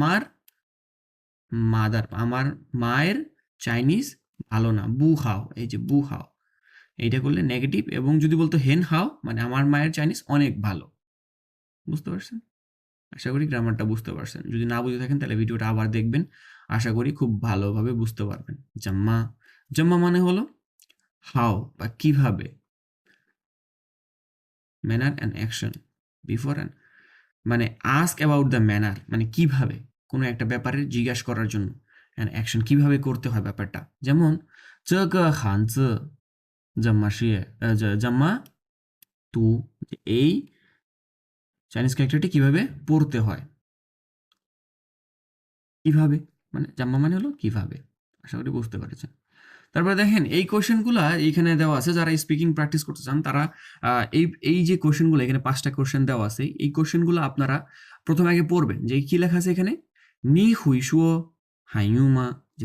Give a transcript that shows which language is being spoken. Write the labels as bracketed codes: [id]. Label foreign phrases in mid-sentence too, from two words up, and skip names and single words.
[bn] আমার মায়ের চাইনিজ ভালো না [zh] 不好 [bn] এই যে [zh] 不好 [bn] এইটা করলে নেগেটিভ এবং যদি বলতো [zh] 很好 [bn] মানে আমার মায়ের চাইনিজ অনেক ভালো বুঝতে পারছেন আশা করি গ্রামারটা বুঝতে পারছেন যদি না বুঝে থাকেন তাহলে ভিডিওটা আবার দেখবেন আশা করি খুব ভালোভাবে বুঝতে পারবেন [zh] 怎么 怎么 [bn] মানে হলো হাও বা কিভাবে [en] manner and action before and [bn] মানে [en] ask about the manner [bn] মানে কিভাবে কোনো একটা ব্যাপারে জিজ্ঞাসা করার জন্য [en] and action [bn] কিভাবে করতে হয় ব্যাপারটা যেমন [zh] 这个汉字怎么写怎么读 [bn] এই চাইনিজ ক্যারেক্টারটি কিভাবে পড়তে হয় কিভাবে মানে জাম্মা মানে হলো কিভাবে আশা করি বুঝতে পেরেছেন তারপরে দেখেন এই কোশ্চেনগুলা এইখানে দেওয়া আছে যারা [en] speaking practice [bn] করতে চান তারা এই এই যে কোশ্চেনগুলো এখানে 5টা কোশ্চেন দেওয়া আছে এই কোশ্চেনগুলো আপনারা প্রথমে আগে পড়বেন যে কি লেখা আছে এখানে [zh] 你会说汉语吗 [bn] যে